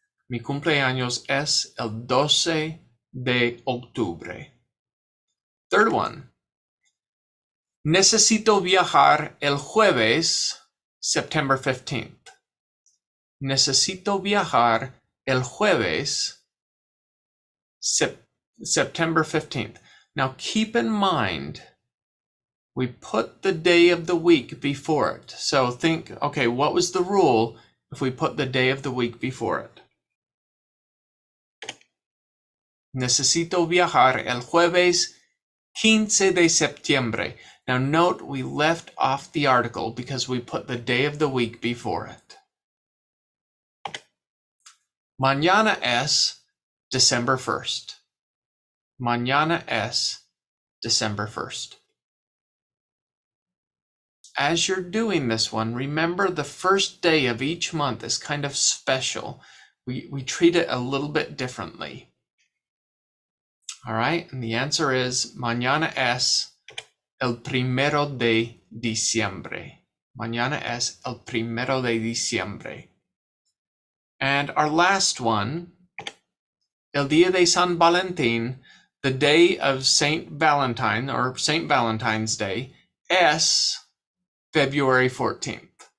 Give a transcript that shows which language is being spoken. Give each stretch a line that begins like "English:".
Spanish: Mi cumpleaños es el 12 de octubre.
English: Third one.
Spanish: Necesito viajar el jueves,
English: September 15th.
Spanish: Necesito viajar el jueves,
English: September 15th. Now keep in mind, we put the day of the week before it. So think, okay, what was the rule if we put the day of the week before it?
Spanish: Necesito viajar el jueves 15 de septiembre.
English: Now note we left off the article because we put the day of the week before it.
Spanish: Mañana es
English: December 1st.
Spanish: Mañana es December 1st.
English: As you're doing this one, remember the first day of each month is kind of special. We treat it a little bit differently. All right, and the answer is
Spanish: mañana es el primero de diciembre. Mañana es el primero de diciembre.
English: And our last one,
Spanish: el día de San Valentín,
English: the day of Saint Valentine or Saint Valentine's Day, es February 14th.